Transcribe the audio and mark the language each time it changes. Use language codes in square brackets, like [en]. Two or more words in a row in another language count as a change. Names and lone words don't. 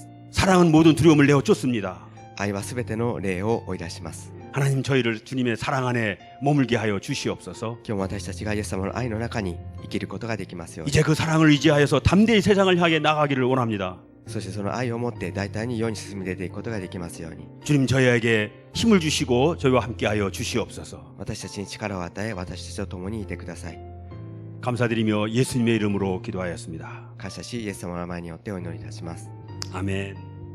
[ko] 사랑은 모든 두려움을 내어 쫓습니다. [ja] 愛はすべての霊を追い出します。 [ko] 하나님 저희를 주님의 사랑 안에 머물게 하여 주시옵소서. [ja] 今日も私たちがイエス様の愛の中に生きることができますように。 [ko] 이제 그 사랑을 의지하여서 담대히 세상을 향해 나가기를 원합니다. [ja] そしてその愛を持って大胆に世に進み出ていくことができますように、 [ko] 주님 저희에게 힘을 주시고 저희와 함께하여 주시옵소서. [ja] 私たちに力を与え、私たちと共にいてください。 [ko] 감사드리며 예수님의 이름으로 기도하였습니다. [ja] 感謝し、イエス様の名前によってお祈りいたします。 [ko] 아멘.